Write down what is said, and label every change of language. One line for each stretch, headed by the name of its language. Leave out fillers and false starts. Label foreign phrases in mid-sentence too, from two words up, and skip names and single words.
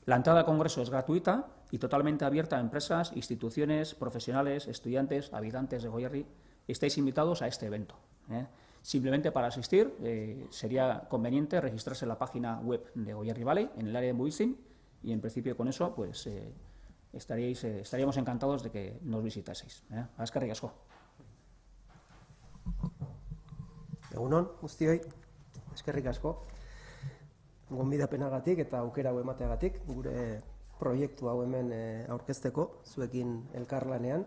Spanish: La entrada al Congreso es gratuita y totalmente abierta a empresas, instituciones, profesionales, estudiantes, habitantes de Goierri. Estáis invitados a este evento. Simplemente para asistir sería conveniente registrarse en la página web de Goierri Valley, en el área de Muixin, y en principio con eso pues estaríamos encantados de que nos visitaseis.
Basque: Eskerrik asko. Egunon, guztioi, eskerrik asko. Gonbidapenagatik eta aukera hau emateagatik, gure proiektu hau hemen aurkezteko, zuekin elkarlanean.